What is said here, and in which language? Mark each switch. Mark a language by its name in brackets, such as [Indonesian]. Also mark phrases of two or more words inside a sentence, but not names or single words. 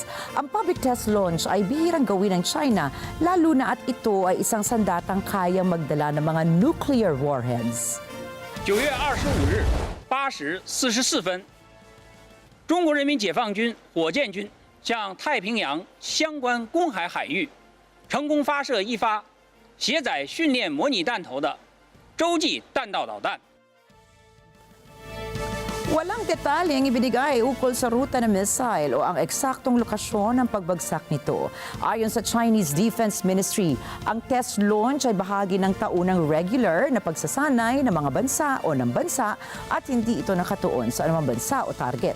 [Filipino] Ang [English] public test launch [Filipino] ay bihirang gawin ng China, lalo na at ito ay isang sandatang kayang magdala ng mga [English] nuclear warheads. [Chinese] 9月25日8时44分，中国人民解放军火箭军向太平洋相关公海海域成功发射一发携载训练模拟弹头的洲际弹道导弹。 [Filipino] Walang detalye ang ibinigay ukol sa ruta ng missile o ang eksaktong lokasyon ng pagbagsak nito. Ayon sa Chinese Defense Ministry, ang [English] test launch [Filipino] ay bahagi ng taunang regular na pagsasanay ng mga bansa o ng bansa at hindi ito nakatuon sa anumang bansa o target.